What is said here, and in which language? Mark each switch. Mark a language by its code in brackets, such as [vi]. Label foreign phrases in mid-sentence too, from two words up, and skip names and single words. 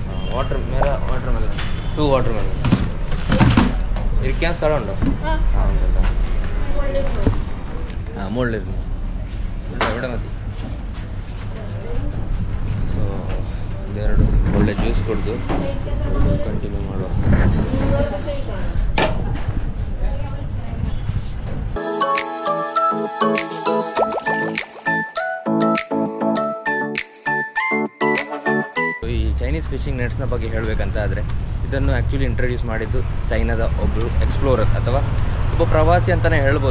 [en] water melon 2 water melon [ml] ഇരിക്കാൻ സ്ഥലമുണ്ടോ? ആ ഉണ്ടല്ലോ. ആ മുകളിലിരുന്നു എവിടെ മതി. [kn] ಸೊ ಇದೆರಡು ಒಳ್ಳೆ ಜ್ಯೂಸ್ ಕುಡಿದು ಕಂಟಿನ್ಯೂ ಮಾಡುವ. ಈ [en] Chinese fishing nets [kn] ಬಗ್ಗೆ ಹೇಳಬೇಕಂತ ಆದರೆ ಇದನ್ನು [en] actually introduce [kn] ಮಾಡಿದ್ದು ಚೈನಾದ ಒಬ್ಬರು ಎಕ್ಸ್ಪ್ಲೋರರ್ ಅಥವಾ ಒಬ್ಬ ಪ್ರವಾಸಿ ಅಂತಲೇ ಹೇಳ್ಬೋದು.